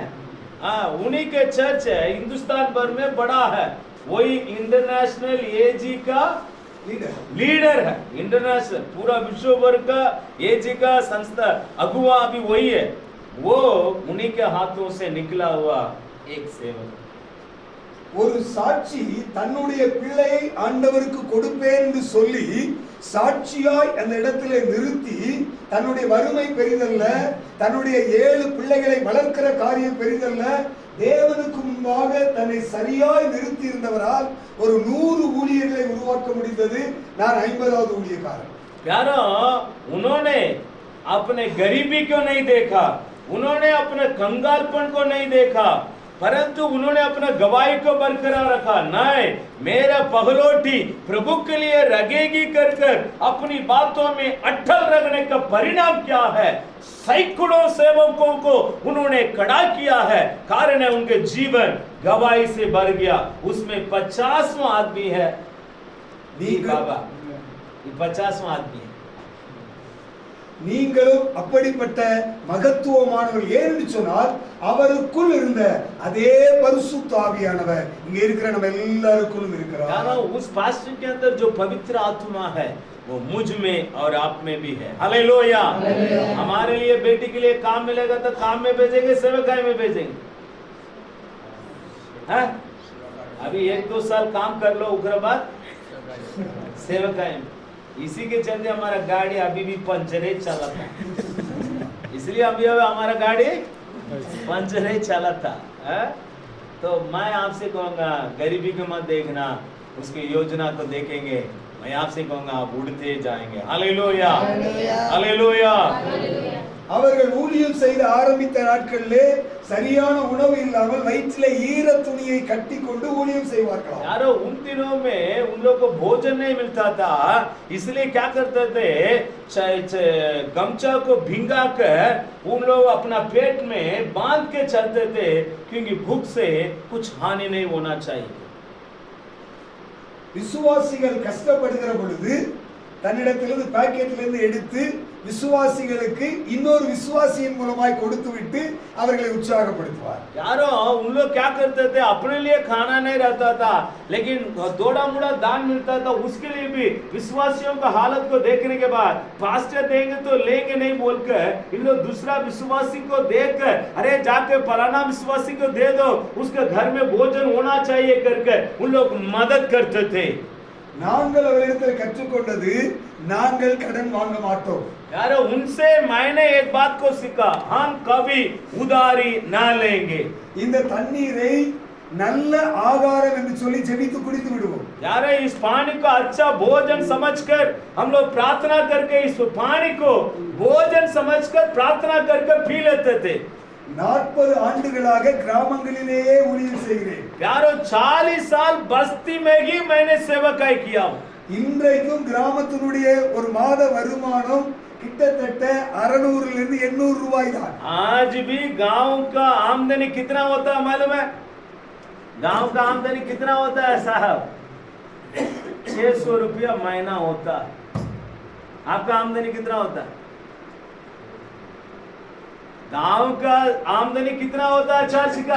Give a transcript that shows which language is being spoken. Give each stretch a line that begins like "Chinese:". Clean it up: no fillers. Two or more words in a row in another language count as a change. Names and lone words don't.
Hindi: हाँ, उन्हीं के चर्च है, हिंदुस्तान भर में बड़ा है। वही इंटरनेशनल एजी का लीडर है। इंटरनेशनल पूरा विश्व भर का एजी का संस्था अगुवा भी वही है। वो उन्हीं के हाथों से निकला हुआ एक सेवक।
Tamil: ஒரு சாட்சி தன்னுடைய பிள்ளையை ஆண்டவருக்கு கொடுப்பேன் என்று சொல்லி சாட்சியாய் அந்த இடத்திலே நிறுத்தி, தன்னுடைய வறுமை பெரிதல்ல, தன்னுடைய 7 பிள்ளைகளை வளர்க்கிற காரியம் பெரிதல்ல, தேவனுக்கு முன்பாக தன்னை சரியாய் நிறுத்தி இருந்தவரால் ஒரு 100 ஊழியர்களை உருவாக்க முடிந்தது। நான் 50வது ஊழியக்காரன்।
Hindi: प्यारो, उन्होंने अपने गरीबी को नहीं देखा, उन्होंने अपने कंगालपन को नहीं देखा, परंतु उन्होंने अपना गवाही को बरकरार रखा। नहीं, मेरा पहलोटी प्रभु के लिए रगेगी कर कर अपनी बातों में अटल रखने का परिणाम क्या है? सैकड़ों सेवकों को उन्होंने खड़ा किया है। कारण है उनके जीवन गवाही से भर गया। उसमें 50वां आदमी है बाबा, 50वां आदमी है।
Tamil: நீங்களும் அப்படிப்பட்ட மகத்துவமானவர்। ஏன்னு சொன்னால் அவருக்குள் இருந்த அதே பரிசுத்த ஆவியானவர் இங்க இருக்கிற நம்ம எல்லாருக்குள்ளும் இருக்கிறார்।
Hindi: उस पास्टर के अंदर जो पवित्र आत्मा है वो मुझ में और आप में भी है। हालेलुया। हमारे लिए बेटी के लिए काम मिलेगा तो काम में भेजेंगे, सेवकाई में भेजेंगे। अभी 1-2 साल काम कर लो, उग्र बाद सेवकाई में। इसी के चलते हमारा गाड़ी अभी भी पंचर ही चला था, इसलिए अभी हमारा गाड़ी पंचर ही चला था। तो मैं आपसे कहूँगा गरीबी को मत देखना, उसकी योजना को देखेंगे। मैं आपसे कहूँगा आप उड़ते जाएंगे। हालेलुया, हालेलुया।
Tamil: அவர்கள் ஊழியம் செய்து ஆரம்பித்த நாட்களிலே சரியான உணவு இல்லாமல் வயிற்றிலே ஈர துணியை கட்டி கொண்டு ஊழியம் செய்வார்களாம்.
Hindi: यारो उन दिनों में उन लोग को भोजन नहीं मिलता था, इसलिए क्या करते थे, गमछा को भिंगा कर उन लोग अपना पेट में बांध के चलते थे, क्योंकि भूख से कुछ हानि नहीं होना चाहिए।
Tamil: விசுவாசிகள் கஷ்டப்படுகிற பொழுது தன்னிடத்திலிருந்து பாக்கெட்டிலிருந்து எடுத்து விசுவாசிகளுக்கு இன்னொரு விசுவாசியின் மூலமாய் கொடுத்து விட்டு அவர்களை உற்சாகப்படுத்துவார்.
Hindi: यारो उन लोग क्या करते थे, अपने लिए खाना नहीं रहता था, लेकिन थोड़ा मोड़ा दान मिलता था, उसके लिए भी विश्वासियों का हालत को देखने के बाद पास्टर देंगे तो लेंगे नहीं बोलकर इन लोग दूसरा विश्वासी को देकर, अरे जाके फलाना विश्वासी को दे दो, उसके घर में भोजन होना चाहिए करके उन लोग मदद करते थे।
Tamil: நாங்கள் அவரிடத்தில் கற்றுக்கொண்டது, நாங்கள் கடன் வாங்க மாட்டோம்.
Hindi: यार उनसे मैंने एक बात को सीखा, हम कभी उधारी ना लेंगे।
Tamil: இந்த தண்ணீரை நல்ல ஆகாரம் என்று சொல்லி ஜெபித்து குடித்து விடுவோம்.
Hindi: यार इस पानी को अच्छा भोजन समझकर हम लोग प्रार्थना करके इस पानी को भोजन समझकर प्रार्थना करके पी लेते थे।
Tamil: 40 ஆண்டுகளாக கிராமங்களிலேயே ஊழியம் செய்கிறேன்.
Hindi: यारो 40 साल बस्ती में ही मैंने सेवकाई किया।
Tamil: இன்றைக்கும் கிராமத்தினுடைய ஒரு மாத வருமானம் கிட்டத்தட்ட 600 இருந்து 800 ரூபாய் தான்.
Hindi: आज भी गांव का आमदनी कितना होता है मालूम है? गांव का आमदनी कितना होता है साहब? 600 रुपया महीना होता है। आपका आमदनी कितना होता है? गांव का आमदनी कितना होता है चर्च का?